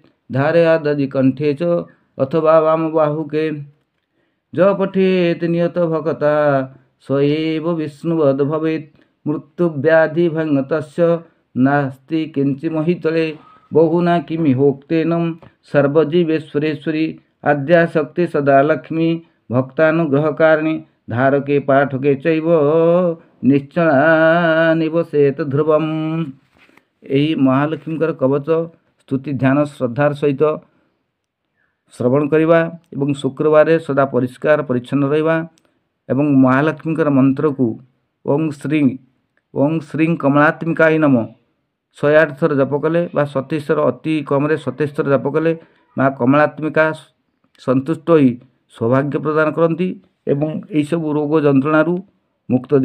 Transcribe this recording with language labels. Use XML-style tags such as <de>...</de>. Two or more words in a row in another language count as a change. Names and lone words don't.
<sa>धारया दधि कंठे च अथवा वाम बाहुके ज पठेत नियत भक्ता स एव विष्णुवद भवेत् मृत्यु व्याधि भंगतस्य नास्ति किंचि महितले बहुना किमिहोक्तेनं सर्वजीवेश्वरेश्वरी आद्याशक्ति सदा लक्ष्मी भक्तानुग्रहकारिणी धारके पाठके चैव निश्चला निवसेत ध्रुवम्।</sa> <or>ଏହି ମହାଲକ୍ଷ୍ମୀଙ୍କର କବଚ ସ୍ତୁତି ଧ୍ୟାନ ଶ୍ରଦ୍ଧାର ସହିତ ଶ୍ରବଣ କରିବା ଏବଂ ଶୁକ୍ରବାରରେ ସଦା ପରିଷ୍କାର ପରିଚ୍ଛନ୍ନ ରହିବା ଏବଂ ମହାଲକ୍ଷ୍ମୀଙ୍କର ମନ୍ତ୍ରକୁ</or> <sa>ओं श्री कमलात्मिकाय नम</sa> <or>108 ଥର ଜପ କଲେ ବା 27 ଥର ଅତି କମରେ 27 ଥର ଜପ କଲେ ମା କମଳାତ୍ମିକା ସନ୍ତୁଷ୍ଟ ହୋଇ ସୌଭାଗ୍ୟ ପ୍ରଦାନ କରନ୍ତି ଏବଂ ଏହିସବୁ ରୋଗ ଯନ୍ତ୍ରଣାରୁ ମୁକ୍ତ ଦେଇଥାନ୍ତି।</or>